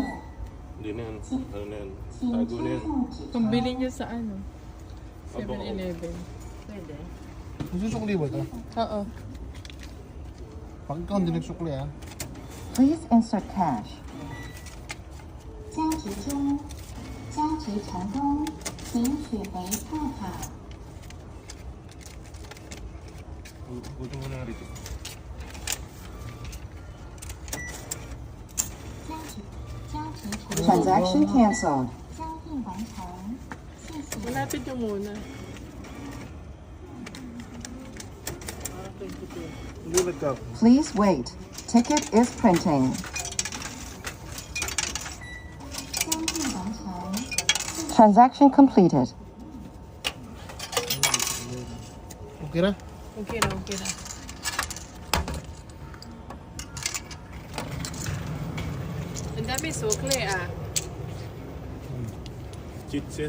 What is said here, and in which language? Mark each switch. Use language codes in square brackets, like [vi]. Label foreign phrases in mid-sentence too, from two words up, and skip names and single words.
[tl] Hindi na yan. Ano na yan? Tago na yan. Pambili niyo sa ano? 7-Eleven. Pwede. Nagsusukli ba ito? Oo. Pag ikaw hindi nagsukli ah. [en] Please insert cash. [zh] 加值中，加值成功，请取回票卡。 [tl] Gusto mo na rito. [zh] 加值成功， [en] Transaction canceled. [zh] 交易完成，谢谢。 [tl] Malapit nyo muna. Hindi nagka. [en] Please wait. Ticket is printing. [zh] 交易完成， [en] Transaction completed. [tl] Okay na? Okay na, okay na. Ang dami sukli ah. [en] Cheat set.